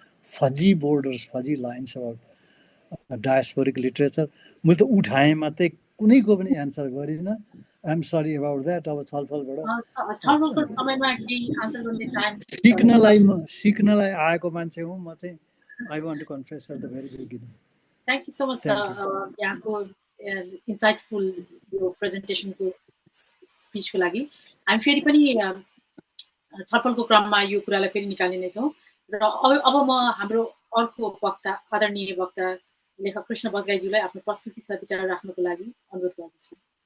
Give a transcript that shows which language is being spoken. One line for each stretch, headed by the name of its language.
English: fuzzy borders fuzzy lines about diasporic literature
Nepali: मैले त उठाएँ मात्रै कुनैको पनि एन्सर गरिनँ
English: I'm sorry about that.
Nepali: अब छलफलबाट छलफलको समयमा केही आन्सर गर्ने टाइम सिक्नलाई आएको मान्छे हुँ म चाहिँ।
English: I want to confess at the very beginning. Thank you so much
Nepali: यहाँको इन्साइटफुल यो प्रेजेन्टेसनको स्पिचको लागि। हामी फेरि पनि छलफलको क्रममा यो कुरालाई फेरि निकाल्ने नै छौँ र अब म हाम्रो अर्को वक्ता आदरणीय वक्ता लेखक कृष्ण बजगाईज्यूलाई आफ्नो प्रस्तुति तथा विचार राख्नको लागि अनुरोध गर्दछु।